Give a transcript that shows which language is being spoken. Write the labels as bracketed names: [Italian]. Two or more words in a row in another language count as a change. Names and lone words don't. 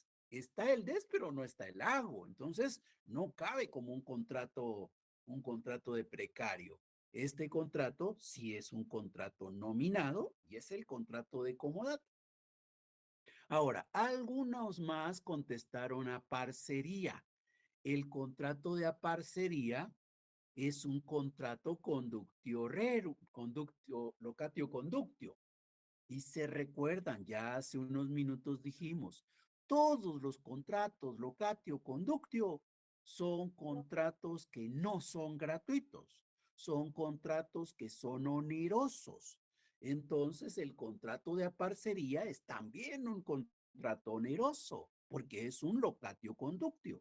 [Spanish] Está el des, pero no está el hago. Entonces, no cabe como un contrato de precario. Este contrato sí es un contrato nominado y es el contrato de comodato. Ahora, algunos más contestaron a parcería. El contrato de aparcería es un contrato [Latin] conductio rerum, conductio, locatio conductio. [Spanish] Y se recuerdan, ya hace unos minutos dijimos, todos los contratos [Latin] locatio conductio [Spanish] son contratos que no son gratuitos, son contratos que son onerosos. Entonces, el contrato de aparcería es también un contrato oneroso, porque es un [Latin] locatio conductio.